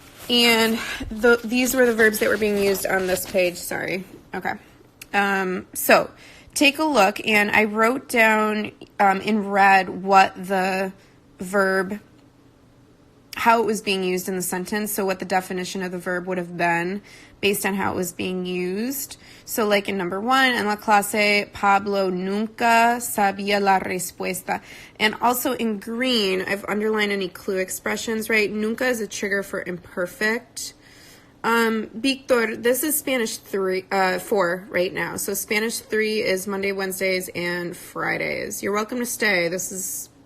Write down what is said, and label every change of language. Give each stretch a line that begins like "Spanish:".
English: And these were the verbs that were being used on this page. Sorry. Okay. So take a look, and I wrote down in red what the verb, how it was being used in the sentence, so what the definition of the verb would have been based on how it was being used. So like in number 1,
Spanish: en la clase, Pablo nunca sabía la respuesta.
English: And also in green, I've underlined any clue expressions, right? Nunca is a trigger for imperfect. Victor, this is Spanish 4 right now. So Spanish 3 is Monday, Wednesdays, and Fridays. You're welcome to stay. This is